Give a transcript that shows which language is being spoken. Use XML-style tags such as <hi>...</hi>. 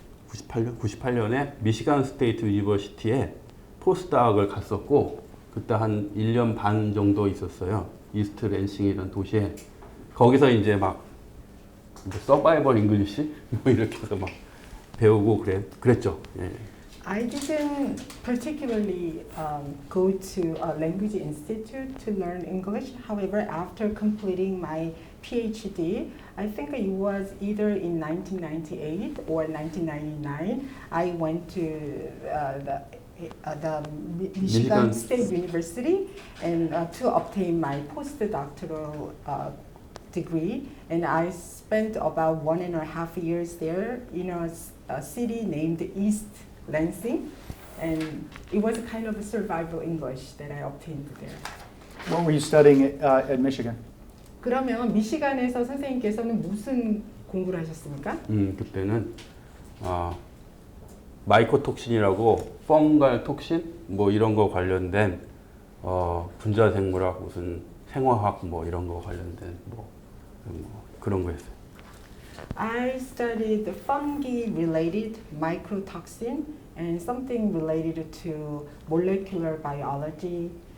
<ko>98년에 미시간 스테이트 유니버시티에 포스닥을 갔었고 그때 한 1년 반 정도 있었어요. 이스트 랜싱이라는 도시에. 거기서 이제 막 서바이벌 잉글리시 뭐 이렇게 해서 막 배우고 그랬죠. 예.</ko> <en>I didn't particularly go to a language institute to learn English. However, after completing my PhD, I think it was either in 1998 or 1999, I went to the Michigan State University and to obtain my postdoctoral degree, and I spent about 1.5 years there in a city named East Lansing, and it was a kind of a survival English that I obtained there. What were you studying at Michigan?</en> <ko>그러면 미시간에서 선생님께서는 무슨 공부를 하셨습니까? 그때는 마이코톡신이라고 펑갈 톡신 뭐 이런 거 관련된 분자생물학 무슨 생화학 뭐 이런 거 관련된 뭐 그런 거 했어요.</ko> <en>I studied fungi-related mycotoxin and something related to molecular biology.</en>